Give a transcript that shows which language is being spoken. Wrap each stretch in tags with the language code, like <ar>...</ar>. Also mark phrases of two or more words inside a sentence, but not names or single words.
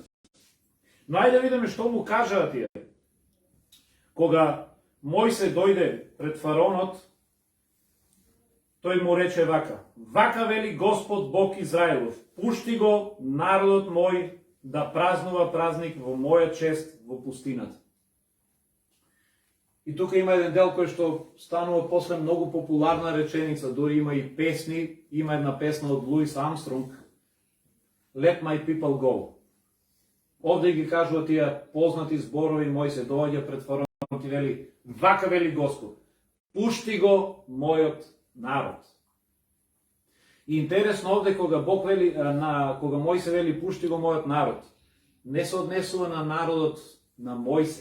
<mk>Но ајде да видиме што му кажаа тие. Кога Мојсей дојде пред фараонот, тој му рече вака: вака вели Господ Бог Израилов, пушти го народот мој да празнува празник во моја чест во пустината. И тука има еден дел кој што станува после многу популарна реченица, дури има и песни, има една песна од Луис Армстронг,</mk> <en>Let my people go.</en> <mk>Овде ги кажува тие познати зборови, Мојсе доаѓа пред фараонот и вели: вака вели Господ, пушти го мојот народ. И интересно овде кога Бог вели, кога Мојсе вели пушти го мојот народ, не се однесува на народот на Мојсе.</mk>